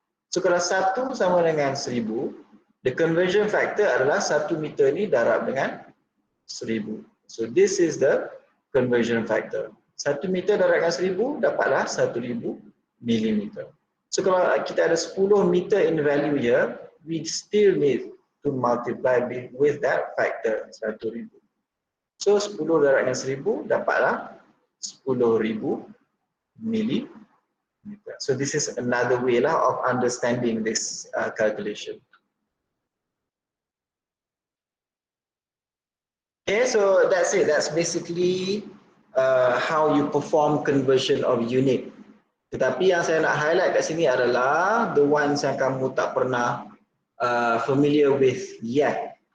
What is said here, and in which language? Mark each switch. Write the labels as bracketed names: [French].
[Malay] So kalau 1 sama dengan 1000, [English] the conversion factor [Malay] adalah 1 meter ni darab dengan 1000. [English] So this is the conversion factor. [Malay] 1 meter darab dengan 1000 dapatlah 1000 milimeter. [English] So [Malay] kalau kita ada [English] 10 meter in value here, we still need to multiply with that factor 1000. [Malay] So 10 darab dengan 1000 dapatlah 10,000 milimeter. [English] So this is another way lah of understanding this calculation. Okay, so that's it. That's basically how you perform conversion of unit. [Malay] Tetapi yang saya nak highlight kat sini adalah [English] the ones [Malay] yang kamu tak pernah [English] familiar with yet.